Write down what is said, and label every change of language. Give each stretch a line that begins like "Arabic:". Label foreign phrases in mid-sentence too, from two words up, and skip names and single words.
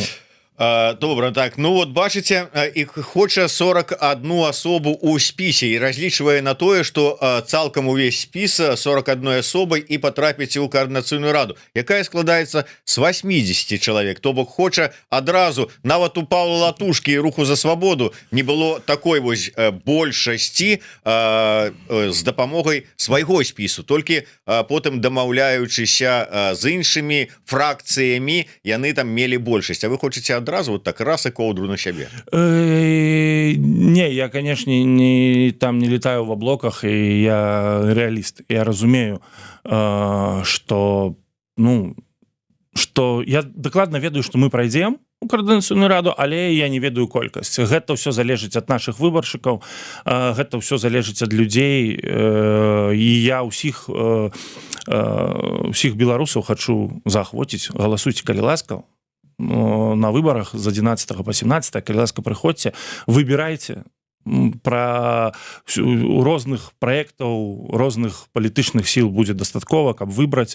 Belarusian: добра, так, ну вот бачыце, іх хоча 41 асобу ў спісе і разлічвае на тое, што цалкам увесь спіс 41 асобай і патрапіць у коордынацыйную раду, якая складаецца з 80 чалавек, то бок хоча адразу, нават у Паўла Латушкі і Руху за свабоду не было такой вось большасці з дапамогай свайго спісу, толькі потым дамаўляючыся з іншымі фракцыямі яны там мелі большасць, а вы хочаце адразу
Russian: вот так раз и
Belarusian: коўдру на сябе?
Russian: Не, я, конечно, там не летаю в облаках, и я реалист.
Belarusian: Я разумею, что, ну, что я дакладна ведаю,
Russian: что мы пройдем
Belarusian: у коордынацыйную раду, але я не ведаю колькасць. Гэта ўсё залежыць ад наших выбаршчыкаў, гэта ўсё залежыць ад людзей, і я ўсіх беларусаў хочу заахвоціць, галасуйце, калі ласка, на выборах з 11 по 17, калі ласка, прыходзьце, выбірайце пра розных праектаў, розных палітычных сіл будзе дастаткова, каб выбраць.